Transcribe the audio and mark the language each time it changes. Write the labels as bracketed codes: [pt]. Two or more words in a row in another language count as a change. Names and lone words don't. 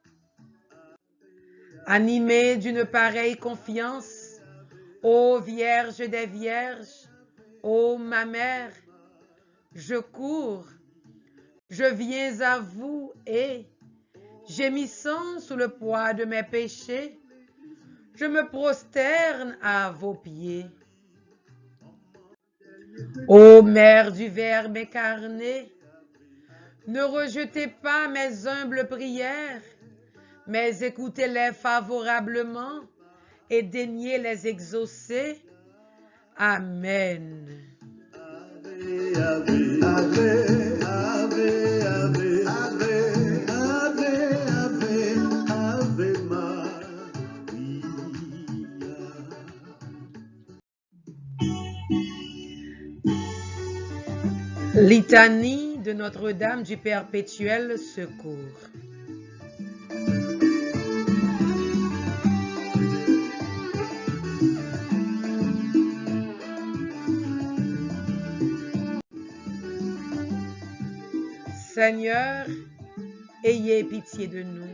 [fr] Animée d'une pareille confiance, ô Vierge des Vierges, ô ma mère, je cours, je viens à vous et, gémissant sous le poids de mes péchés, je me prosterne à vos pieds. Ô Mère du Verbe incarné, ne rejetez pas mes humbles prières, mais écoutez-les favorablement et daignez les exaucer. Amen. [la] Ave, ave, ave, ave, ave, ave, ave, ave Maria. [fr] Litanie de Notre-Dame du Perpétuel Secours. Seigneur, ayez pitié de nous.